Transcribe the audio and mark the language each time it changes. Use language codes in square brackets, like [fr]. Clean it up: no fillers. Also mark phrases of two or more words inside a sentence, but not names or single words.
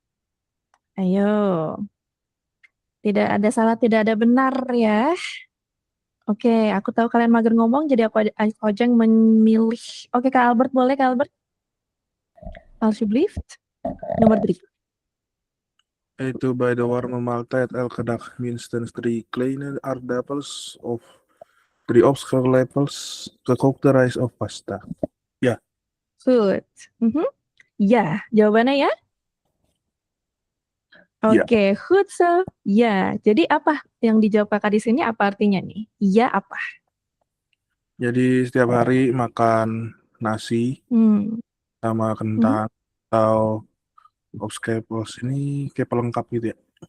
[id] Tidak ada salah, tidak ada benar ya. Oke, aku tahu kalian mager ngomong, jadi aku aja yang memilih. Oke, Kak Albert, boleh Kak Albert? [nl] Alsjeblieft. Nomor 3. Itu bij de warme maaltijd elke dag minstens 3 kleine aardappels of 3 opscheplepels gekookte rijst of pasta. [id] Ya. Good. Ya, jawabannya ya? [nl] Oke, good so. [id] Ya, jadi apa yang dijawab kakak di sini apa artinya nih? Ya apa? Jadi setiap hari makan nasi sama kentang atau [nl] opschepels [id] ini kayak pelengkap gitu ya.